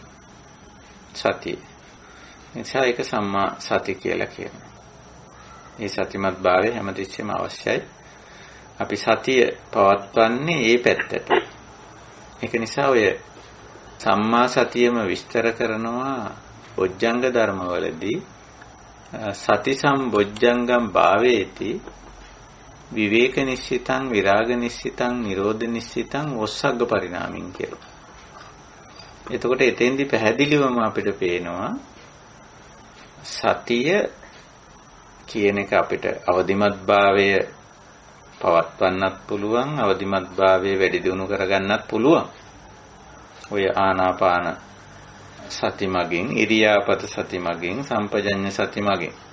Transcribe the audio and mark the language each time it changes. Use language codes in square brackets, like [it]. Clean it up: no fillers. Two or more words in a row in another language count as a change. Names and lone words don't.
[si] සතිය. නිසා ඒක [pi] සම්මා සති [si] කියලා කියනවා. මේ සතිමත් භාවය හැමතිස්සෙම අවශ්‍යයි. අපි සතිය පවත්වන්නේ මේ පැත්තට. ඒක නිසා ඔය සම්මා සතියම විස්තර කරනවා බොජ්ජංග ධර්මවලදී [pi] සති සම්බොජ්ජංගම් භාවේති විවේක නිශ්චිතං විරාග නිශ්චිතං නිරෝධ නිශ්චිතං ඔස්සග්ග පරිණාමින් කියලා. [si] එතකොට එතෙන්දි පැහැදිලිවම අපිට පේනවා සතිය කියන එක අපිට අවදිමත් භාවය පවත්වන්නත් පුළුවන්, අවදිමත් භාවය වැඩි දියුණු කරගන්නත් පුළුවන්. ඔය ආනාපාන සති මගින්, ඉරියාපත සති මගින්, සම්පජඤ්ඤ සති මගින්.